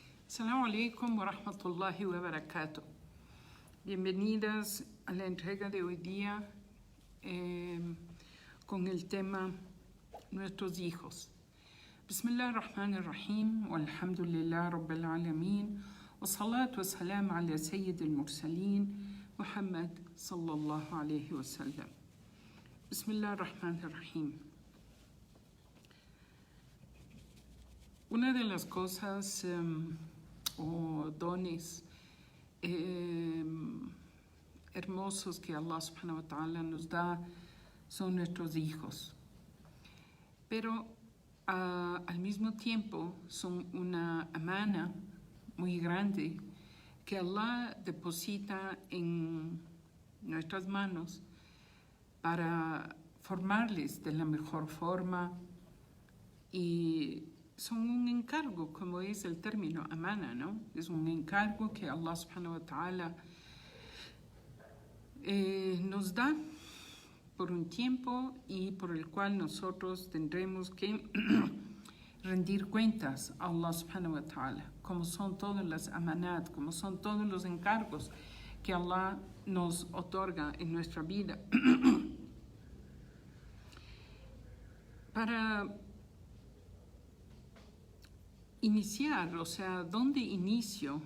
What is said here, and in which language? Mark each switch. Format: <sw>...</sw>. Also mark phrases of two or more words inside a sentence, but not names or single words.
<ar>السلام عليكم ورحمة الله وبركاته.</ar> <es>Bienvenidas a la entrega de hoy día con el tema Nuestros hijos.</es> <ar>بسم الله الرحمن الرحيم، والحمد لله رب العالمين، والصلاة والسلام على سيد المرسلين، محمد صلى الله عليه وسلم. بسم الله الرحمن الرحيم.</ar> <es>Una de las cosas o dones hermosos que Allah</es> <ar>سبحانه وتعالى</ar> <es>nos da son nuestros hijos. Pero al mismo tiempo son una amana muy grande que Allah deposita en nuestras manos para formarles de la mejor forma, y son un encargo, como es el término amana, ¿no? Es un encargo que Allah</es> <ar>سبحانه وتعالى</ar> <es>nos da por un tiempo y por el cual nosotros tendremos que rendir cuentas a Allah</es> <ar>سبحانه وتعالى,</ar> <es>como son todas las amanat, como son todos los encargos que Allah nos otorga en nuestra vida. Para iniciar, o sea, ¿dónde inicio?</es>